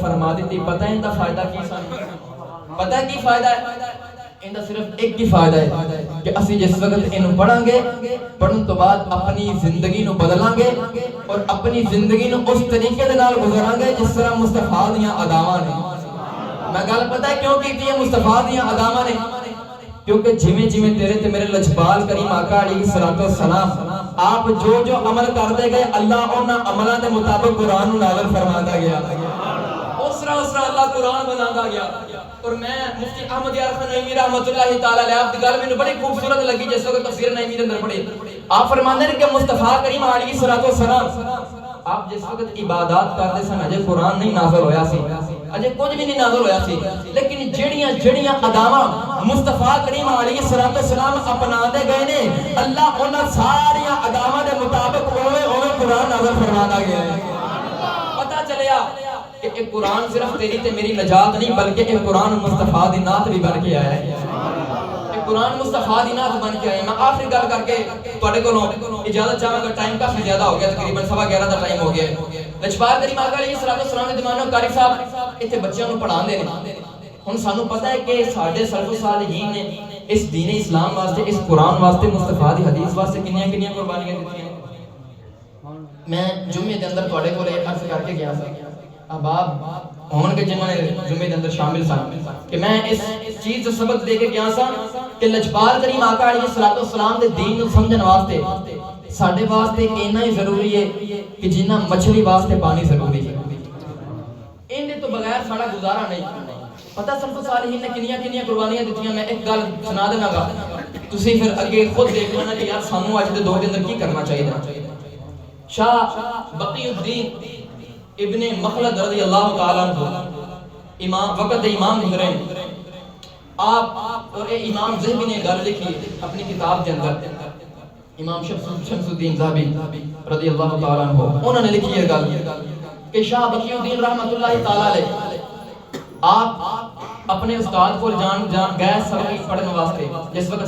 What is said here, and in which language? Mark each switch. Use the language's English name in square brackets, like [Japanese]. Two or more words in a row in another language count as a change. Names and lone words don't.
[Punjabi] فرما دیتی پتہ ہے اندا فائدہ کی سن پتہ ہے کی فائدہ ہے اندا صرف ایک ہی فائدہ ہے کہ اسی جس وقت انہوں پڑھاں گے پڑھن تو بعد اپنی زندگی نو بدلاں گے اور اپنی زندگی نو اس طریقے دے نال گزاراں گے جس طرح مصطفیٰ دیاں اداواں نے میں گل پتہ ہے کیوں کیتی ہے مصطفیٰ دیاں اداواں نے کیونکہ جویں جویں تیرے تے میرے لجپال کریم آقا [Arabic] علیہ السلام [Punjabi] آپ جو جو عمل کرتے گئے اللہ انہاں عملاں دے مطابق قرآن نازل فرماتا گیا اسرا اللہ قرآن بناتا گیا اور میں مفتی احمد یار خان نعیمی [Arabic] رحمۃ اللہ تعالی علیہ [Punjabi] آپ دی گل مینوں بڑی خوبصورت لگی جس وقت تفسیر نعیمی دے اندر پڑھی آپ فرماندے ہیں کہ مصطفیٰ کریم [Arabic] علیہ السلام [Punjabi] آپ جس وقت عبادات کرتے سن اجے قرآن نہیں نازل ہویا سی اجے کچھ بھی نہیں نازل ہویا سی لیکن جڑیاں اداواں مصطفیٰ کریم [Arabic] علیہ السلام [Punjabi] اپنا دے گئے نے اللہ انہاں ساریاں اداواں دے مطابق اوے قرآن نازل فرماتا گیا ہے پتہ چلیا کہ ایک قرآن صرف تیری تے میری نجات نہیں بلکہ ایک قرآن مصطفیٰ دی نعت بھی بن کے آیا ہے قرآن مصطفیٰ دی نعت بن کے آئے میں آخری گل کر کے تواڈے کولوں اجازت چاہاں گا ٹائم کافی زیادہ ہو گیا تقریباً 11:15 دا ٹائم ہو گیا لجپال کریم آقا [Arabic] علیہ السلام [Punjabi] دے دیوانوں قاری صاحب ایتھے بچیاں نوں پڑھاندے نے ہن سانوں پتہ ہے کہ ساڈے سلف صالحین نے اس دین اسلام واسطے اس قرآن واسطے مصطفیٰ دی حدیث واسطے کنیاں قربانیاں دتیاں میں جمعے دے اندر تواڈے کولے عرض کر کے گیا سی احباب ہون کے جنہوں نے جمعے دے اندر شامل سن کہ میں اس چیز سے سبق دے کے گیا سا کہ لجپال کریم آقا [Arabic] علیہ السلام [Punjabi] دے دین نو سمجھن واسطے ساڈے واسطے اینا ہی ضروری ہے کہ جنہ مچھلی واسطے پانی ضروری ہے ان دے تو بغیر ساڈا گزارا نہیں پتہ سلف صالحین نے کنیاں قربانیاں دتیاں میں ایک گل سنا دینا گا تسی پھر اگے خود دیکھ لینا کہ یار سانوں اج دے دور دے اندر کی کرنا چاہیے شاہ بقی الدین ابن مخلد [Arabic] رضی اللہ تعالیٰ عنہ [Punjabi] امام وقت امام گزرے [Urdu] آپ اور امام ذہبی نے گل لکھی اپنی کتاب کے اندر امام شمس الدین ذہبی [Arabic] رضی اللہ تعالیٰ عنہ [Urdu] انہوں نے لکھی یہ گل کہ شاہ بقی الدین [Arabic] رحمت اللہ تعالیٰ علیہ [Urdu] آپ اپنے استاد کو جان گئے سبق پڑھنے واسطے جس وقت